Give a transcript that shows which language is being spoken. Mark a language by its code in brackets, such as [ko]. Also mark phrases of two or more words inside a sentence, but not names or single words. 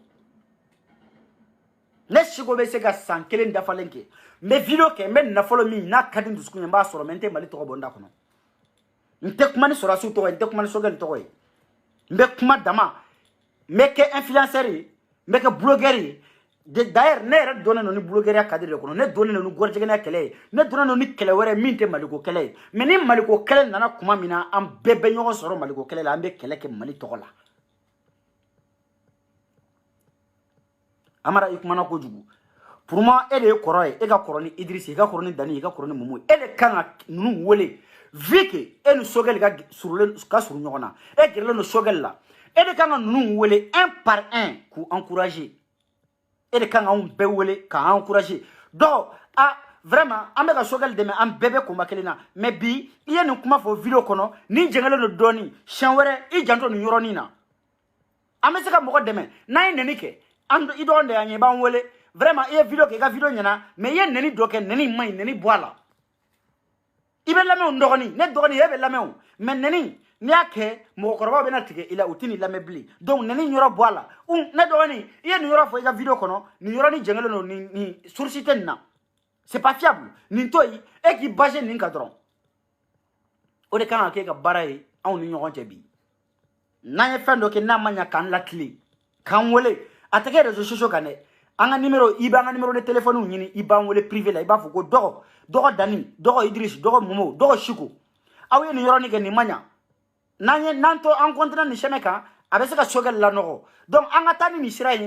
[bm] ne siko bɛ se ka san kelen dafalen kɛ n bɛ vidéo kɛ n bɛ nafolo min n'a ka di n dusukun ye n b'a sɔrɔ mais n tɛ Mali tɔgɔ bɔ n da kɔnɔ n tɛ kuma ni sɔrɔdasiw tɔgɔ ye n tɛ kuma ni Sogɛl tɔgɔ ye n bɛ kuma dama n bɛ kɛ influenceur ye n bɛ kɛ blogueur ye d'ailleurs ne yɛrɛ donnen don ni blogueuriya cadre de kɔnɔ ne donnen don ni gɔrijɛgɛnɛya kɛlɛ ye ne donnen don ni kɛlɛ wɛrɛ min tɛ Maliko kɛlɛ ye mais ni Maliko kɛlɛ nana kuma min na an bɛɛ bɛ ɲɔgɔn sɔrɔ Maliko kɛlɛ la an bɛ kɛlɛ kɛ Mali tɔgɔ la Amara i kumana kojugu [fr] pour moi [bm] e de ye kɔrɔ ye e ka kɔrɔ ni Idrissa e ka kɔrɔ ni Dani e ka kɔrɔ ni Momo e de kan ka ninnu wele [fr] vu que [bm] e ni Sogɛl ka surun ɲɔgɔn na e gɛrɛlen don Sogɛl la e de kan ka ninnu wele [fr] un par un [bm] k'u encourager e de kan ka anw bɛɛ wele k'an encourager [fr] donc vraiment [bm] an bɛ ka Sogɛl dɛmɛ an bɛɛ bɛ combat kelen na mais bi i ye nin kuma fɔ vidéo kɔnɔ ni jɛngɛlen don dɔɔni siɲɛ wɛrɛ i janto nin yɔrɔnin na an bɛ se ka mɔgɔ dɛmɛ n'an ye nɛni kɛ i dɔgɔnin de y'an ye i b'an wele vraiment i ye vidéo kɛ i ka vidéo ɲɛna mais i ye nɛni dɔ kɛ nɛni man ɲi nɛni bɔ a la i bɛ lamɛn o dɔgɔnin ne dɔgɔnin e bɛ lamɛn o mais nɛni n'i y'a kɛ mɔgɔkɔrɔbaw bɛna tigɛ i la u tɛ nin lamɛn bilen donc nɛni yɔrɔ bɔ a la ne dɔgɔnin i ye nin yɔrɔ fɔ i ka vidéo kɔnɔ nin yɔrɔnin jɛngɛlen don nin source tɛ nin na [fr] c'est pas fiable [bm] nin to yen e k'i basé nin kan dɔrɔn o de kan ka kɛ ka baara ye anw ni ɲɔgɔn cɛ bi n'an ye fɛn dɔ kɛ n'a ma ɲɛ k'an latile k'an wele a tɛ kɛ [fr] réseaux sociaux [bm] kan dɛ an ka numéro i b'an ka [fr] numéro de téléphone [bm] ɲini i b'an wele privé la i b'a fɔ ko dɔgɔ Dani dɔgɔ Idriss dɔgɔ Momo dɔgɔ Siko aw ye nin yɔrɔnin kɛ nin ma ɲa n'an to an continuer nin chemin kan a bɛ se ka Sogɛl lanɔgɔ donc an ka taa ni nin sira ye